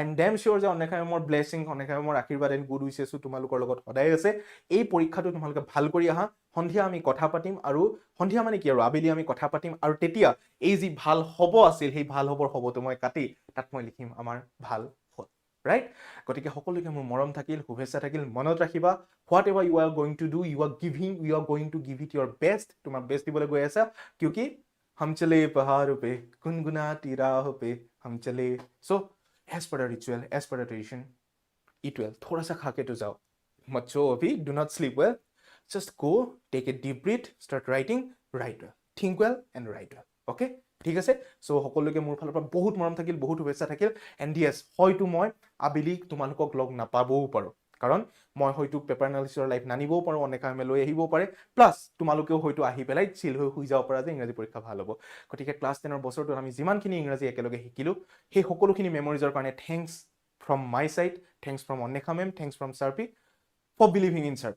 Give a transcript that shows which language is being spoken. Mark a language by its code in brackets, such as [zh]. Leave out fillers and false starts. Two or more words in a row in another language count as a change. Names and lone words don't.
[en] am damn sure [as] যে অন্যখা মেমৰ ব্লেছিং অন্যখা মেমৰ আশীৰ্বাদ [en] and good wishes [as] তোমালোকৰ লগত সদায় আছে এই পৰীক্ষাটো তোমালোকে ভাল কৰি আহা সন্ধিয়া আমি কথা পাতিম আৰু সন্ধিয়া মানে কি আৰু আবেলি আমি কথা পাতিম আৰু তেতিয়া এই যি ভাল হ'ব আছিল সেই ভাল হ'বৰ হ'বটো মই কাটি তাত মই লিখিম আমাৰ ভাল right গতিকে সকলোকে মোৰ মৰম থাকিল শুভেচ্ছা থাকিল মনত ৰাখিবা [en] whatever you are going to do you are going to give it your best [as] তোমাৰ বেষ্ট দিবলৈ গৈ আছা [hi] क्योंकि हम चले पहाड़ों पे गुनगुनाती राहों पे हम चले [en] so as per the ritual, as per the tradition, eat well. [hi] थोड़ा सा खा के तो जाओ. मत सो अभी, [en] do not sleep well. Just go, take a deep breath, start writing, write well. Think well and write well. [as] Okay? ঠিক আছে? So সকলোকে মোৰ ফালৰ পৰা বহুত মৰম থাকিল, বহুত শুভেচ্ছা থাকিল. [en] And yes, [as] হয়তো মই আবেলি তোমালোকক লগ নাপাবও পাৰো. কাৰণ মই হয়তো [en] paper analysis [as] লাইফ নানিবও পাৰো, অনেক কামে লৈ আহিবও পাৰে, প্লাছ তোমালোকেও হয়তো আহি পেলাই চিল হৈ শুই যাব পৰা যে ইংৰাজী পৰীক্ষা ভাল হ'ব। গতিকে ক্লাছ 10ৰ বছৰটোত আমি যিমানখিনি ইংৰাজী একেলগে শিকিলো, সেই সকলোখিনি মেমৰিজৰ কাৰণে [en] thanks from my side, thanks from [as] অন্বেষা মেম, [en] thanks from Sharpie for believing in Sharpie.